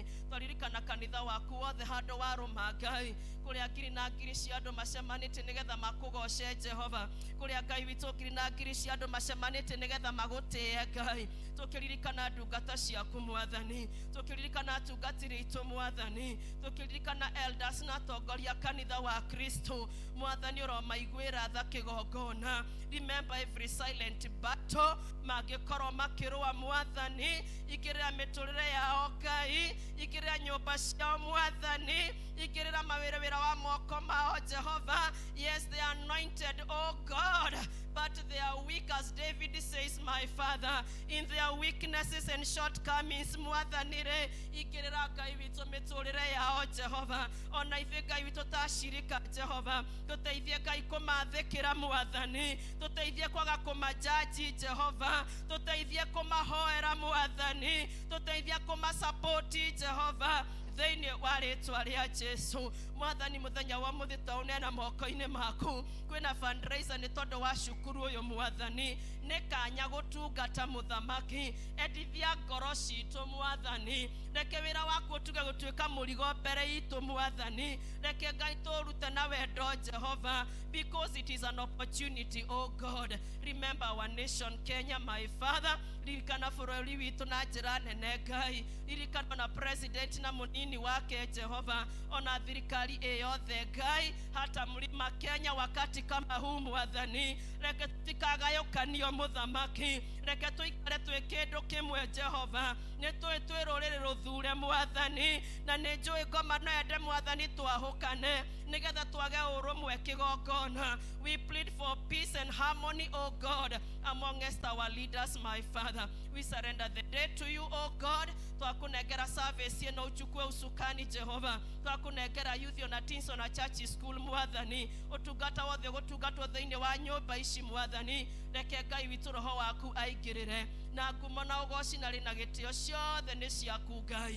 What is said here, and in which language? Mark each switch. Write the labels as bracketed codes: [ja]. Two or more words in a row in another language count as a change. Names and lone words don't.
[ki] Twaririkana kanitha waku wothe handũ warũma Ngai, kũrĩa ngiri na ngiri cia andũ macemanĩtie nĩgetha makũgoce Jehova, kũrĩa Ngai witũ ngiri na ngiri cia andũ macemanĩtie nĩgetha magũtĩe Ngai. Tũkĩririkana ndungata ciaku mwathani, tũkĩririkana atungatĩri aitũ mwathani, tũkĩririkana elders na atongoria kanitha wa Kristo mwathani, ũromaiguĩra tha kĩgongona. [en] Remember every silent battle [ki] mangĩkorwo makĩrũa mwathani, igĩrĩra mĩtũrĩre yao Ngai, igĩrĩra nyũmba ciao mwathani, igĩrĩra mawĩra wa moko mao Jehova. [en] Yes, they are anointed, oh God, but they are weak, as David says, my Father, in their weaknesses and shortcomings [ki] mwathani re, igĩrĩra Ngai witũ mĩtũrĩre yao Jehova. Ona ithuĩ Ngai witũ ta cirika Jehova, tũteithie Ngai kũmathĩkĩra mwathani, tũteithie kwaga kũmajaji Jehova, tũteithie kũmahoera mwathani, tũteithie kũmasapoti Jehova thĩinĩ wa rĩtwa rĩa Jesu mwathani. Mũthenya wa mũthĩ twaũneana moko-inĩ maku, kwĩna fundraiser nĩ tondũ wa cukuru ũyũ mwathani, nĩ kanya gũtungata mũthamaki. Endithia ngoro citũ mwathani, reke wĩra waku ũtuge gũtuĩka mũrigo mbere itũ mwathani, reke Ngai tũrute na wendo Jehova, [en] because it is an opportunity, oh God. Remember our nation Kenya, my Father, [ki] ririkana bũrũri witũ na njĩra nene Ngai, ririkana na president na mũnini wake Jehova, ona thirikari yothe Ngai, [sw] hata mlima Kenya wakati kama huu [ki] mwathani, reke tutikagayũkanio mũthamaki, reke tũikare twĩ kĩndũ kĩmwe Jehova, nĩ twĩ rũrĩrĩ rũthure mwathani, na nĩ njũĩ ngoma no ende mwathani twahũkane nĩgetha twage ũrũmwe kĩgongona. [en] We plead for peace and harmony, oh God, amongst our leaders, my Father. We surrender the day to you, oh God. [ki] Twakunengera service ĩno [sw] uchukue usukani [ki] Jehova, twakunengera youth na teens na [en] church school [ki] mwathani, ũtungata wothe gũtungatwo thĩinĩ wa nyũmba ici mwathani, reke Ngai witũ roho waku aingĩrĩre, na ngumo na ũgoci na rĩna gĩtĩo ciothe nĩ ciaku Ngai.